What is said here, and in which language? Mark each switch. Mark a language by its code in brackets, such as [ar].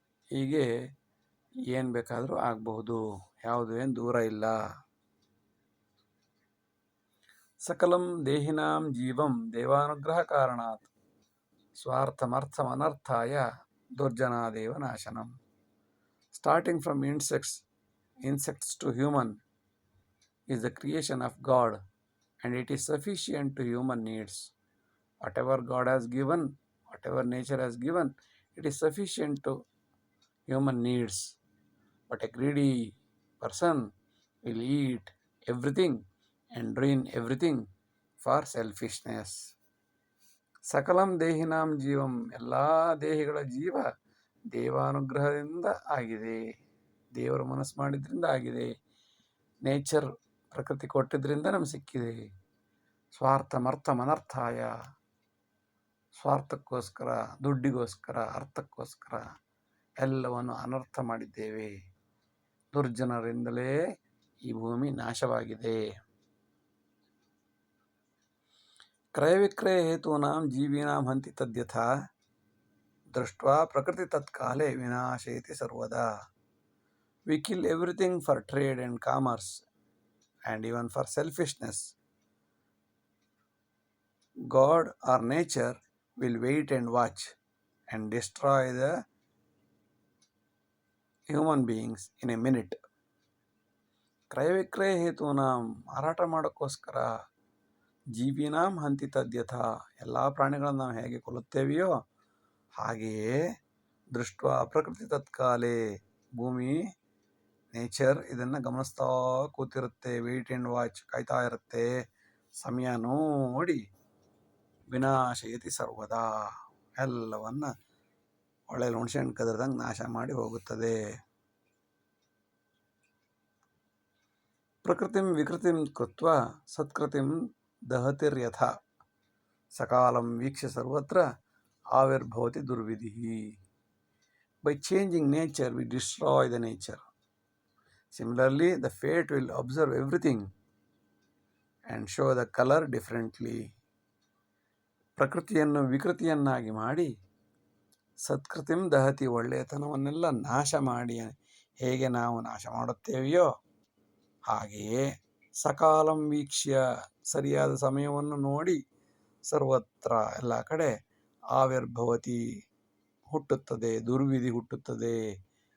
[kn] ಹೀಗೆ ಏನು ಬೇಕಾದರೂ ಆಗಬಹುದು, ಯಾವುದು ಏನು ದೂರ ಇಲ್ಲ. [sa] ಸಕಲಂ ದೇಹಿನಾಂ ಜೀವಂ ದೇವಾನುಗ್ರಹ ಕಾರಣಾತ್ ಸ್ವಾರ್ಥಮರ್ಥಮನರ್ಥಾಯ ದುರ್ಜನಾದೇವ ನಾಶನಂ. [en] Starting from insects to human is the creation of God, and it is sufficient to human needs. Whatever God has given, whatever nature has given, it is sufficient to human needs. But a greedy person will eat everything and ruin everything for selfishness. [sa] ಸಕಲಂ ದೇಹಿನಾಂ ಜೀವಂ, [kn] ಎಲ್ಲ ದೇಹಿಗಳ ಜೀವ ದೇವಾನುಗ್ರಹದಿಂದ ಆಗಿದೆ. ದೇವರು ಮನಸ್ಸು ಮಾಡಿದ್ರಿಂದ ಆಗಿದೆ. Nature, ಪ್ರಕೃತಿ ಕೊಟ್ಟಿದ್ದರಿಂದ ನಮ್ಗೆ ಸಿಕ್ಕಿದೆ. [sa] ಸ್ವಾರ್ಥಮರ್ಥಮನರ್ಥಾಯ, [kn] ಸ್ವಾರ್ಥಕ್ಕೋಸ್ಕರ, ದುಡ್ಡಿಗೋಸ್ಕರ, ಅರ್ಥಕ್ಕೋಸ್ಕರ ಎಲ್ಲವನ್ನು ಅನರ್ಥ ಮಾಡಿದ್ದೇವೆ. ದುರ್ಜನರಿಂದಲೇ ಈ ಭೂಮಿ ನಾಶವಾಗಿದೆ. [sa] ಕ್ರಯ ವಿಕ್ರಯ ಹೇತೂನಾಂ ಜೀವೀನಾಂ ಹಂತಿ ತದ್ಯಥಾ ದೃಷ್ಟ್ವಾ ಪ್ರಕೃತಿ ತತ್ಕಾಲೇ ವಿನಾಶಯತಿ ಸರ್ವದಾ. [en] We kill everything for trade and commerce and even for selfishness. God or nature will wait and watch and destroy the human beings in a minute. [sa] ಕ್ರಯ ವಿಕ್ರಯ ಹೇತೂನಾಂ, [kn] ಮಾರಾಟ ಮಾಡೋಕ್ಕೋಸ್ಕರ, [sa] ಜೀವಿನಾಂ ಹಂತಿ ತದ್ಯಥ, [kn] ಎಲ್ಲ ಪ್ರಾಣಿಗಳನ್ನು ನಾವು ಹೇಗೆ ಕೊಲ್ಲುತ್ತೇವೆಯೋ ಹಾಗೆಯೇ, [sa] ದೃಷ್ಟ ಪ್ರಕೃತಿ ತತ್ಕಾಲೇ, [kn] ಭೂಮಿ ನೇಚರ್ ಇದನ್ನು ಗಮನಿಸ್ತಾ ಕೂತಿರುತ್ತೆ. [en] wait and watch, [kn] ಕಾಯ್ತಾ ಇರುತ್ತೆ. ಸಮಯ ನೋಡಿ [sa] ವಿನಾಶಯತಿ ಸರ್ವದಾ, [kn] ಎಲ್ಲವನ್ನು ಒಳ್ಳೆ ಹುಣಸೆಹಣ್ಣು ಕದರ್ದಂಗೆ ನಾಶ ಮಾಡಿ ಹೋಗುತ್ತದೆ. [sa] ಪ್ರಕೃತಿಂ ವಿಕೃತಿಂ ಕೃತ್ವ ಸತ್ಕೃತಿಂ ದಹತಿರ್ಯಥ ಸಕಾಲಂ ವೀಕ್ಷ್ಯ ಸರ್ವತ್ರ ಆವಿರ್ಭವತಿ ದುರ್ವಿಧಿಃ. [en] By changing nature, we destroy the nature. Similarly, the fate will observe everything and show the color differently. [kn] ಪ್ರಕೃತಿಯನ್ನು ವಿಕೃತಿಯನ್ನಾಗಿ ಮಾಡಿ, [sa] ಸತ್ಕೃತಿಂ ದಹತಿ, [kn] ಒಳ್ಳೆಯತನವನ್ನೆಲ್ಲ ನಾಶ ಮಾಡಿ ಹೇಗೆ ನಾವು ನಾಶ ಮಾಡುತ್ತೇವೆಯೋ ಹಾಗೆಯೇ, [sa] ಸಕಾಲಂ ವೀಕ್ಷ್ಯ, [kn] ಸರಿಯಾದ ಸಮಯವನ್ನು ನೋಡಿ, ಸರ್ವತ್ರ, ಎಲ್ಲ ಕಡೆ, [sa] ಆವಿರ್ಭವತಿ, [kn] ಹುಟ್ಟುತ್ತದೆ, ದುರ್ವಿಧಿ ಹುಟ್ಟುತ್ತದೆ.